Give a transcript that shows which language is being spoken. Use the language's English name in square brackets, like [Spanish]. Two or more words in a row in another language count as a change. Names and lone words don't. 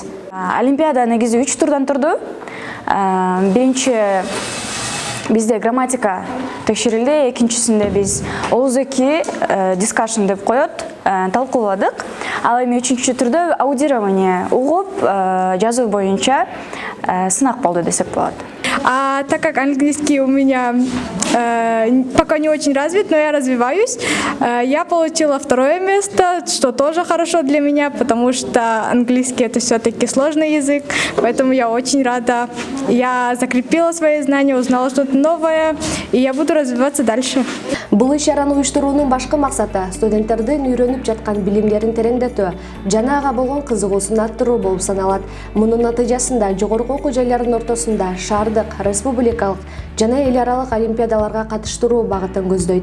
[Kyrgyz] Олимпиада негизи 3 турдан турду. Биринчи бизде грамматика текшерилди, экинчисинде биз ооз-эки дискашн деп коет, талкууладык. Ал эми үчүнчү турда аудирование угуп, жазуу боюнча сынак болду десек болот. [Russian] Так как английский у меня пока не очень развит, но я развиваюсь, я получила 2 место, что тоже хорошо для меня, потому что английский это все-таки сложный язык, поэтому я очень рада. Я закрепила свои знания, узнала что-то новое, и я буду развиваться дальше. [Kyrgyz] Бул иш-чараны уюштуруунун башкы максаты студенттердин үйрөнүп жаткан билимдерин тереңдетүү жана ага болгон кызыгуусун арттыруу болуп саналат. Мунун натыйжасында жогорку окуу жайларынын ортосунда шаардык, республикалык жана эл аралык олимпиадаларга катыштыруу багытын көздөйт.